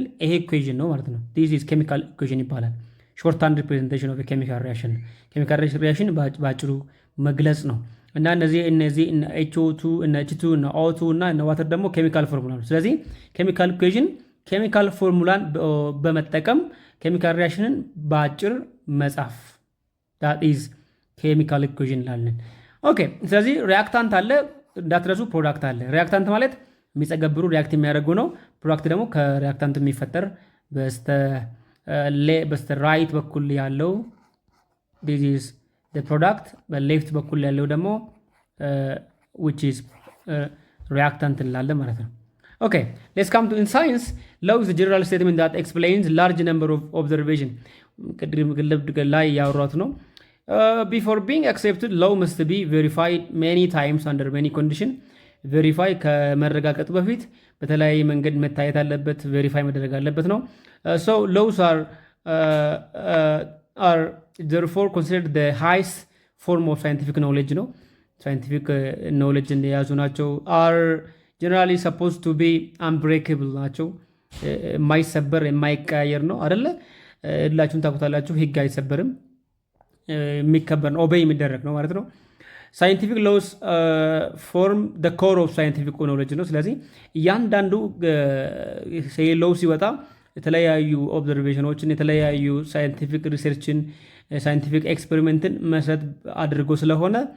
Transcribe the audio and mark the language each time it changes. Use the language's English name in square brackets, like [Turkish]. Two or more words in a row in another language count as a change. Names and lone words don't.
[English] ይሄ ኢኩዌሽን [Amharic] ነው ማለት ነው። [English] this is chemical equation ይባላል። short hand representation of chemical reaction። chemical reaction [Amharic] ባጭሩ መግለጽ ነው። እና እነዚህ H2 እና O2 እና ዋተር ደግሞ [English] chemical formula [Amharic] ነው። ስለዚህ [English] chemical equation chemical formula [Amharic] በመጠቀም [English] chemical reaction [Amharic] በአጭር መጻፍ [English] that is chemical equation [Amharic] እንላለን። ኦኬ ስለዚህ ሪያክታንት አለ እንዳትረሱ፣ ፕሮዳክት አለ። ሪያክታንት ማለት የሚጸገብሩ ሪያክት የሚያደርጉ ነው። ፕሮዳክት ደግሞ ከሪያክታንት የሚፈጠር በስተ ራይት በኩል ያለው [English] this is the product፣ [Amharic] በሌፍት በኩል ያለው ደግሞ [English] which is reactant [Amharic] እንላለን ማለት ነው። [English] Okay, let's come to in science. Law is a general statement that explains large number of observation. [Amharic] ላይ ያወራሁት ነው። [English] Before being accepted, law must be verified many times under many condition. [Amharic] ቬሪፋይ ከመረጋገጡ በፊት በተለያየ መንገድ መታየት አለበት፣ ቬሪፋይ መደረግ አለበት ነው። [English] So laws are therefore considered the highest form of scientific knowledge [Amharic] ነው። [English] scientific knowledge [Amharic] እንደያዙ ናቸው። [English] are generally supposed to be unbreakable [Amharic] ናቸው። የማይሰበር የማይቀያየር ነው አይደለ? ሁላችሁም ታውቁታላችሁ። ህግ አይሰበርም፣ የሚከበር ነው፣ ኦቤይ የሚደረግ ነው ማለት ነው። [English] scientific laws form the core of scientific knowledge [Amharic] ነው። ስለዚህ እያንዳንዱ ሎው ሲወጣ የተለያዩ ኦብዘርቬሽኖችን የተለያዩ [English] scientific research scientific experiment [Amharic] መሰረት አድርጎ ስለሆነ